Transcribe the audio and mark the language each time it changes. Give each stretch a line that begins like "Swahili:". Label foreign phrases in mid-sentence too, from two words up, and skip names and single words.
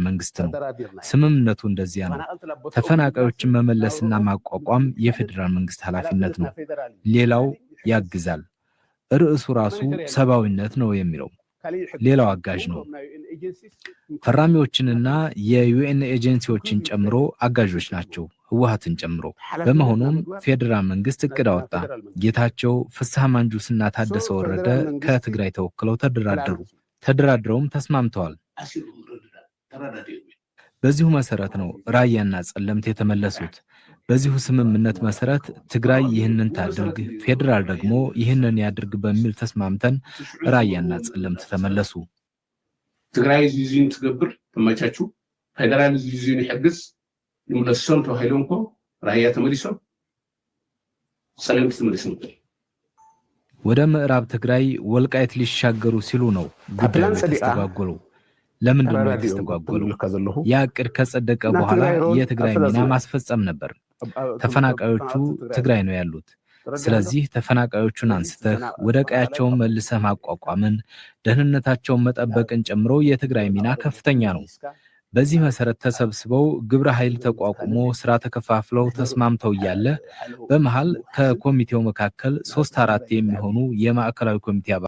Amharic: መንግስት ነው ስምምነቱ እንደዚያ ነው ተፈናቃዮችን መመለስና ማቋቋም የፌደራል መንግስት ኃላፊነት ነው ሌላው ያግዛል ርዕሱ ራሱ ሰብአዊነት ነው የሚለው ሌላው አጋዥ ነው ፈራሚዎችንና የዩኤን ኤጀንሲዎችን ጨምሮ አጋዦች ናቸው ህወሓትን ጨምሮ። በመሆኑም ፌዴራል መንግስት እቅድ አወጣ። ጌታቸው ፍስሐ ማንጁስና ታደሰ ወረደ ከትግራይ ተወክለው ተደራድረውም ተስማምተዋል። በዚሁ መሰረት ነው ራያና ጸለምት የተመለሱት። በዚሁ ስምምነት መሰረት ትግራይ ይህንን ታድርግ፣ ፌዴራል ደግሞ ይህንን ያድርግ በሚል ተስማምተን ራያና ጸለምት ተመለሱ።
Tigrinya: ትግራይ ዚዚን ትገብር ተመቻቹ፣ ፌዴራል ዚዚን ይሕግዝ ይምለሶም ተባሂሎም እኮ ራያ ተመሊሶም ጸለምት ተመሊሶም
Amharic: ወደ ምዕራብ ትግራይ ወልቃይት ሊሻገሩ ሲሉ ነው ጉዳዩ ተስተጓጎሉ። ለምንድን ነው የተስተጓጎሉ? ያ እቅድ ከጸደቀ በኋላ የትግራይ ሚና ማስፈጸም ነበር። ተፈናቃዮቹ ትግራይ ነው ያሉት። ስለዚህ ተፈናቃዮቹን አንስተህ ወደ ቀያቸው መልሰህ ማቋቋምን፣ ደህንነታቸውን መጠበቅን ጨምሮ የትግራይ ሚና ከፍተኛ ነው። በዚህ መሰረት ተሰብስበው ግብረ ኃይል ተቋቁሞ ስራ ተከፋፍለው ተስማምተው እያለ በመሃል ከኮሚቴው መካከል 3-4 የሚሆኑ የማዕከላዊ ኮሚቴ አባላት